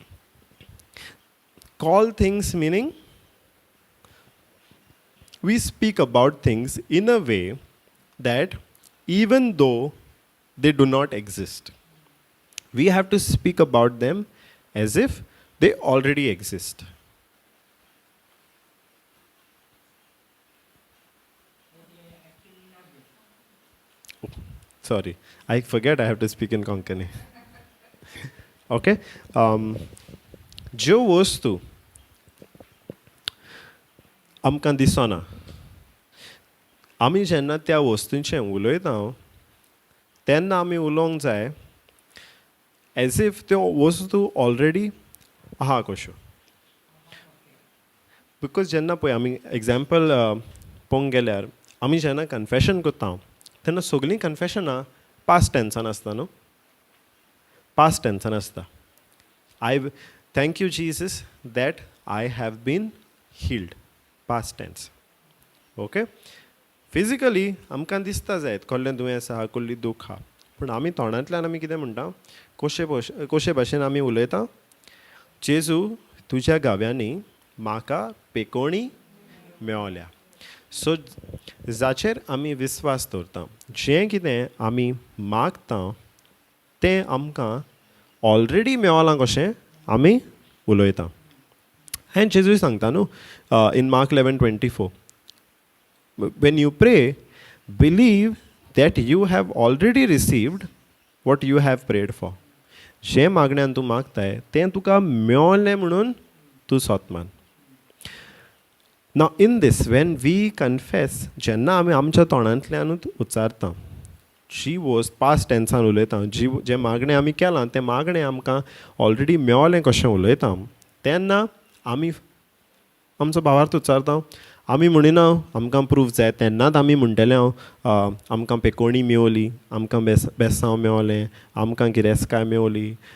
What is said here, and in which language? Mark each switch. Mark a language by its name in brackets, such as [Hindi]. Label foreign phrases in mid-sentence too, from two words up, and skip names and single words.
[English] Call things meaning we speak about things in a way that even though they do not exist, we have to speak about them as if they already exist. Sorry, I forget I have to speak in Konkani. Okay? [Konkani] ज्यो वस्तू आमकां दिसना, आमी जेन्ना त्या वस्तूंचें उलयता तेन्ना आमी उलोवंक जाय [English] as if [Konkani] त्यो वस्तू ऑलरेडी आहा कश्यो. बिकॉज जेन्ना पळय आमी एग्जाम्पल पळोवंक गेल्यार, आमी जेन्ना कन्फेशन करता तेन्ना सगळीं कन्फेशनां [English] past tense [Konkani] आसता न्हू. [English] past tense आसता. Thank you, Jesus, that I have been healed. Past tense. Okay? Physically, [Konkani] आमकां दिसता जायत कसलें दुयेंस आहा, कसली दूख आहा. पूण आमी तोंडांतल्यान आमी कितें म्हणटा, कशे भाशेन आमी उलयता, जेजू तुज्या गाव्यांनी म्हाका पेकोवणी मेळल्या. सो जाचेर आमी विस्वास दवरता. जें कितें आमी मागता तें आमकां ऑलरेडी मेळलां कशें आमी उलयता. आनी जेजूय सांगता न्हू [English] in Mark [Konkani] 11:24, [English] when you pray, believe that you have already received what you have prayed for. [Konkani] जें मागण्यान तूं मागताय तें तुका मेळलें म्हणून तूं सोदमान. [English] Now in this, when we confess, [Konkani] जेन्ना आमी आमच्या तोंडांतल्यानूच उच्चारता, जी वस्त [English] past tense [Konkani] उलयता, जें मागणें आमी केलां तें मागणें आमकां ऑलरेडी मेळलें कशें उलयता, तेन्ना आमी आमचो भावार्थ उच्चारता. आमी म्हणिना आमकां प्रूफ जाय तेन्नाच आमी म्हणटलें आमकां पेकोवणी मेवली, आमकां बेसांव मेवलें, आमकां गिरेस्काय मेवली.